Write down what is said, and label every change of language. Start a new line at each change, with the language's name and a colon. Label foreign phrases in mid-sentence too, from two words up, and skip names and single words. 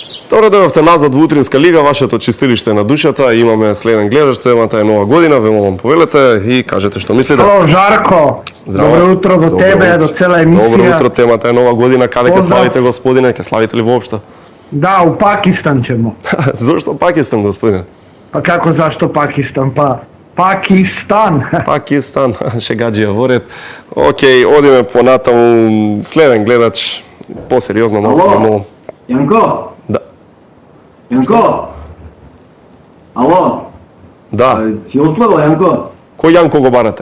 Macedonian: Добре дојдовте назад во Утринска лига, вашето чистилиште на душата. Имаме следен гледач, темата е нова година, ве молам повелете и кажете што мислите. Ало, Жарко. Здраво. Добро утро до тебе, до цела емисија. Добро утро, темата е нова година. Каде ќе Поздрав. славите, господине? Ќе славите ли воопшто?
Serbian: Да, у Пакистан ćemo.
Macedonian: Зошто Пакистан, господине?
Serbian: Pa kako zašto Pakistan? Pa Pakistan.
Macedonian: Пакистан, шегаџија во ред. Океј, одиме понатаму. Следен гледач, посериозно, Ало? молам. Јанко? Да. Јанко? Ало? Да. Си отслабо, Јанко? Кој Јанко го барате?